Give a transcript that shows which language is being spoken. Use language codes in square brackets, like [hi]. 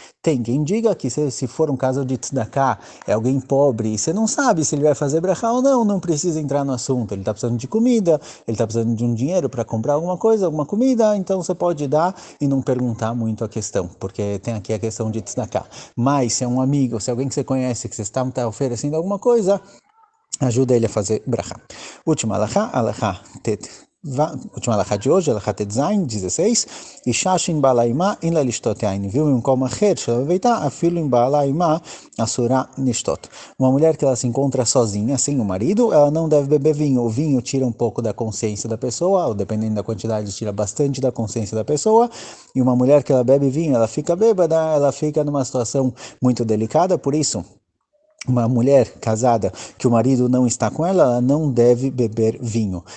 [pt] Tem quem diga que se for um caso de tzedakah, é alguém pobre, e você não sabe se ele vai fazer brachá ou não, não precisa entrar no assunto. Ele está precisando de comida, ele está precisando de um dinheiro para comprar alguma coisa, alguma comida, então você pode dar e não perguntar muito a questão, porque tem aqui a questão de tzedakah. Mas se é um amigo, se é alguém que você conhece, que você está oferecendo alguma coisa, ajuda ele a fazer brachá. Última alahá última alahá de hoje, alahá [he] ט"ז, 16, אישה שאין בעלה עימה, אין לה לשתות יין, viu במקום אחר שלא בביתה, אפילו אם בעלה עימה, אסורה לשתות. [pt] Uma mulher que ela se encontra sozinha, sem o marido, ela não deve beber vinho. O vinho tira um pouco da consciência da pessoa, ou dependendo da quantidade, tira bastante da consciência da pessoa, e uma mulher que ela bebe vinho, ela fica bêbada, ela fica numa situação muito delicada, por isso, uma mulher casada que o marido não está com ela, ela não deve beber vinho.